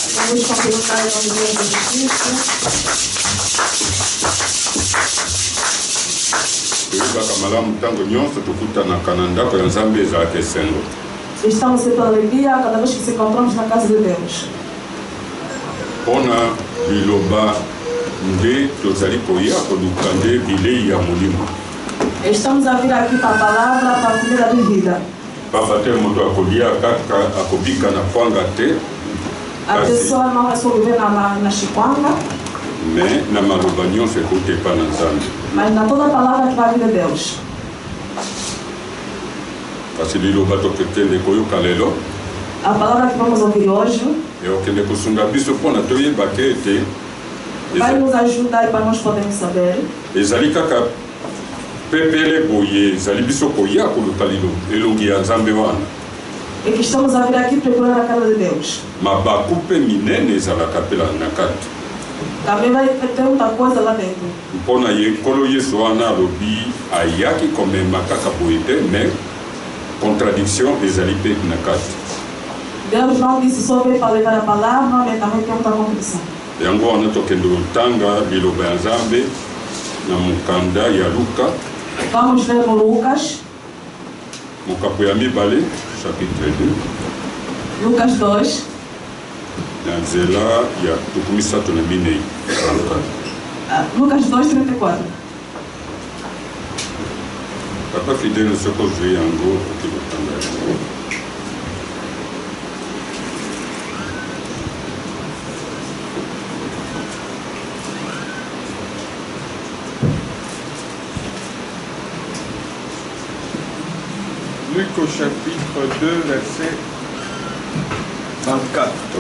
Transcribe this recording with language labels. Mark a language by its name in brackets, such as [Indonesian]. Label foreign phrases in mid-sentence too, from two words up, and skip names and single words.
[Lingala] Toyebaka malamu ntango nyonso tokutanaka na ndako ya Nzambe ezalaka esengo. [Portuguese] Estamos sempre alegria cada vez que nos encontramos na casa de Deus. [Lingala] Mpona liloba nde tozali koya koluka nde bilei ya molimo. [Portuguese] Estamos a vir aqui para a palavra, para a comida de vida. [Lingala] Papa te moto akolia kaka akobika na kwanga te. [Portuguese] A pessoa não vai sobreviver na chikwanga. [Lingala] Mais na maloba nyonso ekote epa na Nzambe. [Portuguese] Mas na toda a palavra que vai vir de Deus. [Lingala] Kasi liloba tokende koyoka lelo. [Portuguese] A palavra que vamos ouvir hoje [Lingala] okende kosunga biso mpona toyebaka ete [Portuguese] vai nos ajudar para nós podermos saber. [Lingala] Ezali kaka pepele boye ezali biso koya koluka elongi ya Nzambe wana. [Portuguese] E que estamos a vir aqui procurar a casa de Deus. [Lingala] Mabaku mpe minene ezalaka mpe na kati. [Portuguese] Também vai ter muita coisa lá dentro. [Lingala] Mpona ye nkolo Yesu wana alobi ayaki komema kaka boye te [French] mais contradiction [Lingala] ezali mpe na kati. [Portuguese] Deus não disse só veio para levar a palavra, mas também tem muita contradição. [Lingala] Yango wana tokende kotanga liloba ya Nzambe na mokanda ya Luka. [Portuguese] Vamos ler no Lucas. [Lingala] Mokapo ya mibale, chapitre 2. [Portuguese] Lucas 2. [Lingala] Na nzela ya tukumi sato na minei. [Portuguese] Lucas 2:34. [Lingala] Papa fidèle soko zwi yango okilotanga yango. [French] Luc au chapitre 2, verset 34.